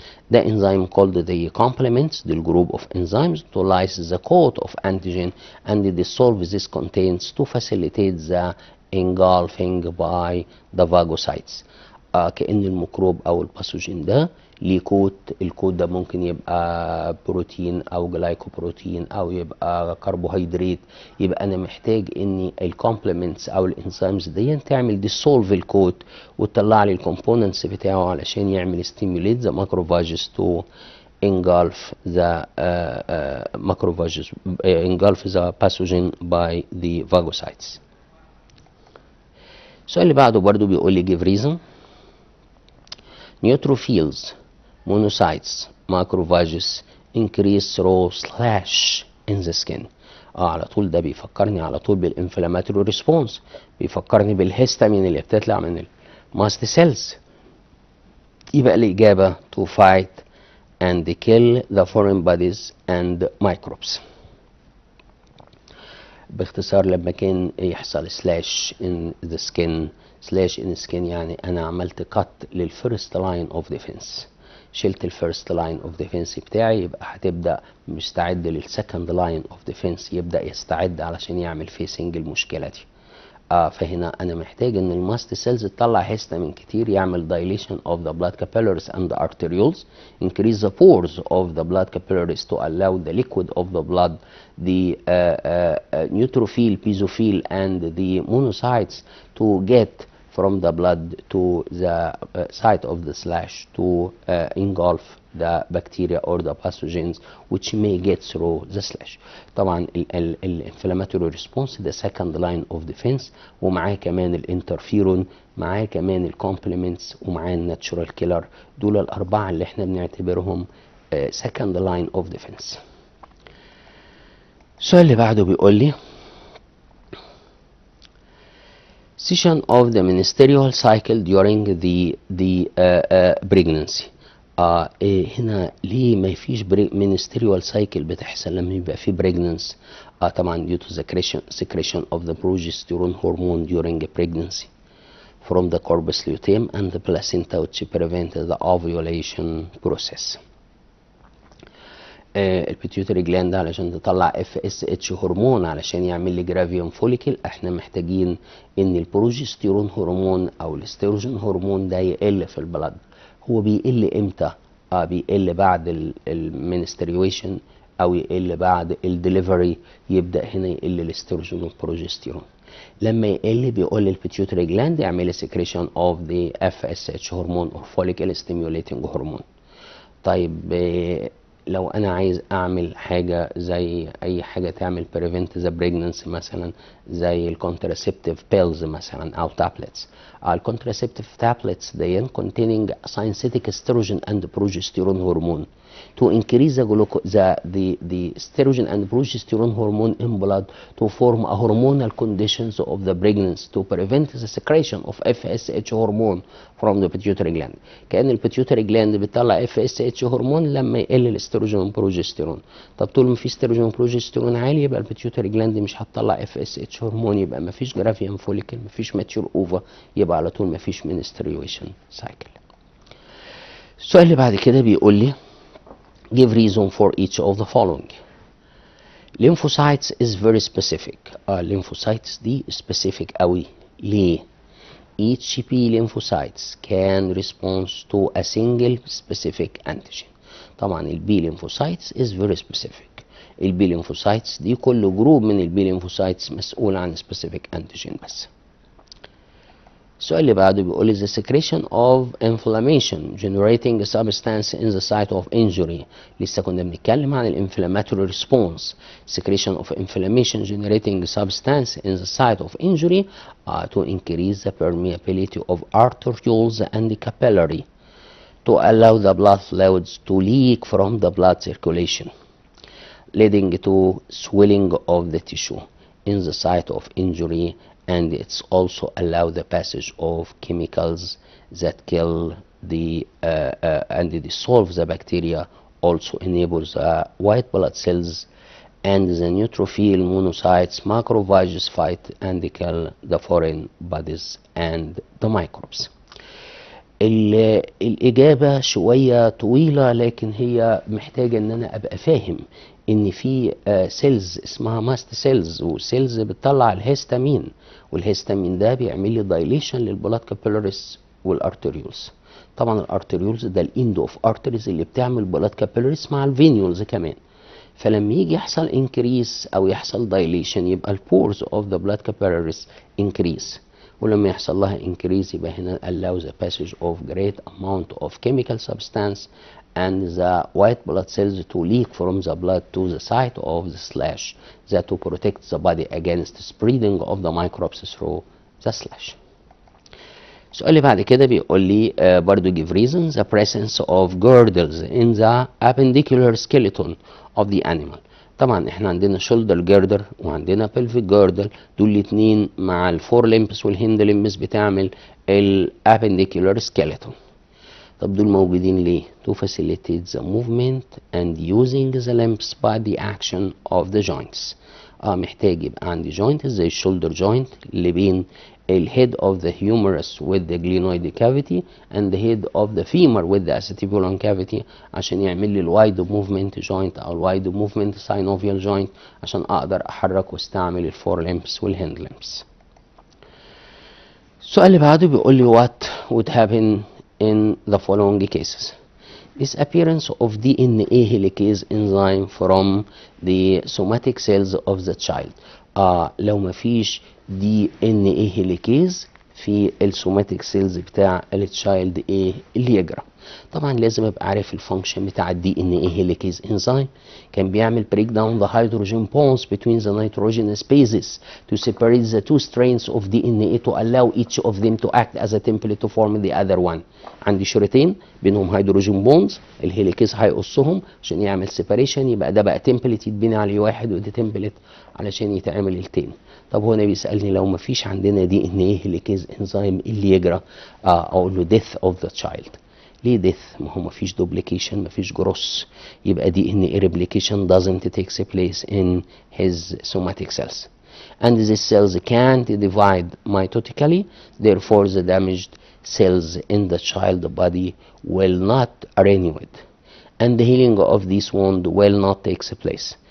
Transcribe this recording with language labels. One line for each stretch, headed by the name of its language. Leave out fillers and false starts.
English: The enzyme called the complements the group of enzymes to lyse the coat of antigen and dissolve these contents to facilitate the engulfing by the phagocytes.
Arabic: كأن الميكروب أو الباثوجين ده ليه كوت، الكوت ده ممكن يبقى بروتين أو جلايكوبروتين أو يبقى كربوهيدرات. يبقى أنا محتاج إن الكومبلمنتس أو الانزيمز دي تعمل ديسولف الكوت وتطلع لي الكومبوننتس بتاعه علشان يعمل ستيموليت ذا ماكروفاجز تو
English: engulf the macrophages engulf the pathogen by the phagocytes.
Arabic: السؤال اللي بعده برضو بيقول لي
English: give reason neutrophils monocytes macrophages increase through slash in the skin.
Arabic: على طول ده بيفكرني على طول بالانفلاماتوري ريسبونس، بيفكرني بالهيستامين اللي بتطلع من الماست سيلز. يبقى الإجابة
English: to fight and kill the foreign bodies and microbes.
Arabic: باختصار لما كان يحصل سلاش
English: in the skin،
Arabic: سلاش in the skin يعني أنا عملت cut للفيرست لاين اوف ديفense، شلت الفيرست لاين اوف ديفense بتاعي، يبقى هتبدأ مستعد للسكند لاين اوف ديفense، يبدأ يستعد علشان يعمل فيسنج المشكلة دي. فهنا انا محتاج ان الماست سيلز تطلع هيستامين كتير، يعمل
English: dilation of the blood capillaries and the arterioles, increase the pores of the blood capillaries to allow the liquid of the blood, the neutrophil, basophil and the monocytes to get from the blood to the site of the slash to engulf the bacteria or the pathogens which may get through the slash.
Arabic: طبعا الانفلاماتوري ريسبونس ده
English: second line of defense،
Arabic: ومعاه كمان الانترفيرون، معاه كمان الكومبلمنتس، ومعاه الناتشورال كيلر. دول الأربعة اللي احنا بنعتبرهم
English: second line of defense.
Arabic: السؤال اللي بعده بيقول لي
English: session of the menstrual cycle during the pregnancy.
Arabic: هنا ليه ما فيش
English: menstrual cycle
Arabic: بتحصل لما يبقى في
English: pregnancy؟ طبعا due to the secretion of the progesterone hormone during pregnancy from the corpus luteum and the placenta which prevent the ovulation process.
Arabic: البيتيوتري جلاند علشان تطلع FSH هرمون علشان يعمل لي جرافيوم فوليكل، احنا محتاجين ان البروجستيرون هرمون او الاستروجين هرمون ده يقل في البلد. هو بيقل امتى؟ بيقل بعد المنستريويشن او يقل بعد الدليفري، يبدا هنا يقل الاستروجين والبروجستيرون. لما يقل بيقول البيتيوتري جلاند يعمل سكريشن اوف ذا اف اس اتش هرمون او فوليكل ستيميوليتنج هرمون. طيب لو انا عايز اعمل حاجه زي اي حاجه تعمل بريفنت ذا بريجننسي مثلا، زي الكونتراسيبتيف بيلز مثلا او تابلتس. الكونتراسيبتيف تابلتس دي
English: containing synthetic estrogen and progesterone hormone to increase the estrogen and progesterone hormone in blood to form a hormonal conditions of the pregnancy to prevent the secretion of FSH hormone from the pituitary gland.
Arabic: كأن البيتيوتري جلاند بتطلع FSH هرمون لما يقل الاستروجين والبروجستيرون. طب طول ما في استروجين وبروجستيرون عالي يبقى البيتيوتري جلاند مش هتطلع FSH هرمون، يبقى ما فيش جرافيان فوليكل، ما فيش ماتيور اوفا، يبقى على طول ما فيش
English: menstruation cycle.
Arabic: السؤال اللي بعد كده بيقول لي
English: give reason for each of the following. Lymphocytes is very specific.
Arabic: lymphocytes دي specific قوي. ليه؟
English: Each B lymphocytes can respond to a single specific antigen. طبعا البي lymphocytes is very specific.
Arabic: البي lymphocytes دي كل جروب من البي lymphocytes مسؤول عن specific antigen بس. السؤال اللي بعده بيقول
English: the secretion of inflammation generating a substance in the site of injury.
Arabic: لسه كنا بنتكلم عن
English: inflammatory response. Secretion of inflammation generating a substance in the site of injury to increase the permeability of arterioles and capillary to allow the blood fluids to leak from the blood circulation, leading to swelling of the tissue in the site of injury, and it's also allow the passage of chemicals that kill the and dissolve the bacteria, also enables white blood cells and the neutrophil monocytes macrophages fight and kill the foreign bodies and the microbes.
Arabic: الإجابة شوية طويلة، لكن هي محتاجة ان انا ابقى فاهم ان في سيلز اسمها ماست سيلز، وسيلز بتطلع الهيستامين، والهيستامين ده بيعمل لي دايليشن للبلاد كابيلاريز والارتريولز. طبعا الارتريولز ده الاند اوف ارتريز اللي بتعمل بلاد كابيلاريز مع الفينيولز كمان. فلما يجي يحصل انكريس او يحصل دايليشن يبقى البورز اوف ذا بلاد كابيلاريز انكريس، ولما يحصل لها
English: increase يبقى هنا allow the passage of great amount of chemical substance and the white blood cells to leak from the blood to the site of the slash that to protect the body against spreading of the microbes through the slash.
Arabic: السؤال اللي بعد كده بيقول لي برضو
English: give reasons the presence of girdles in the appendicular skeleton of the animal.
Arabic: طبعا احنا عندنا شولدر جيردر وعندنا بلفيك جيردر، دول الاتنين مع الفور ليمبس والهند ليمبس بتعمل الابنديكولار سكيلتون. طب دول موجودين ليه؟
English: to facilitate the movement and using the limbs by the action of the joints.
Arabic: محتاج يبقى عندي joint زي الشولدر joint اللي بين الهيد
English: of the humerus with the glenoid cavity and the head of the femur with the acetibulum cavity
Arabic: عشان يعمل لي الوايد موفمنت joint او الوايد موفمنت synovial joint عشان اقدر احرك واستعمل الفور ليمبس والهند ليمبس. السؤال اللي بعده بيقول لي
English: what would happen in the following cases. Disappearance of DNA helicase enzyme from the somatic cells of the child.
Arabic: لو ما فيش DNA helicase في السوماتيك سيلز بتاع التشايلد ايه اللي يجرى؟ طبعا لازم ابقى عارف الفانكشن بتاع DNA helicase enzyme. كان بيعمل
English: break down the hydrogen bonds between the nitrogenous bases to separate the two strands of DNA to allow each of them to act as a template to form the other one.
Arabic: عندي شريطين بينهم هيدروجين بونز، الهيليكيز هيقصهم عشان يعمل سيباريشن، يبقى ده بقى تمبلت يتبني عليه واحد وده تمبلت علشان يتعمل التاني. طب هو انا بيسالني لو ما فيش عندنا DNA هيليكيز انزيم اللي يجرى؟ اقول له
English: death of the child. ليه death؟
Arabic: ما هو ما فيش
English: duplication،
Arabic: ما فيش جروس، يبقى
English: DNA replication doesn't take place in his somatic cells. And these cells can't divide mitotically, therefore the damaged cells in the child body will not renew it, and the healing of this wound will not take place.